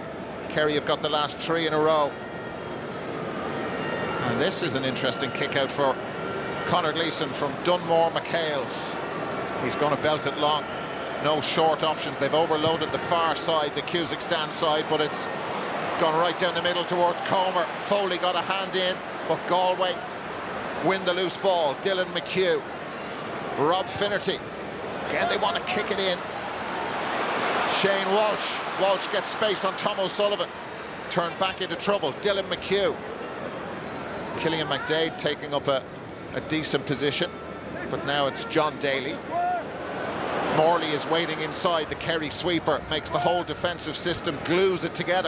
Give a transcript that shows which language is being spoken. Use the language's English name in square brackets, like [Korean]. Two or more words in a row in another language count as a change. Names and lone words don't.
[English] Kerry have got the last 3 in a row. And this is an interesting kick out for Conor Gleeson from Dunmore McHale's. He's going to belt it long. No short options. They've overloaded the far side, the Cusack stand side, but it's gone right down the middle towards Comer. Foley got a hand in, but Galway win the loose ball. Dylan McHugh. Rob Finnerty. Again, they want to kick it in. Shane Walsh. Walsh gets space on Tom O'Sullivan. Turned back into trouble. Dylan McHugh. Killian McDade taking up a decent position, but now it's John Daly. Morley is waiting inside. The Kerry sweeper makes the whole defensive system, glues it together.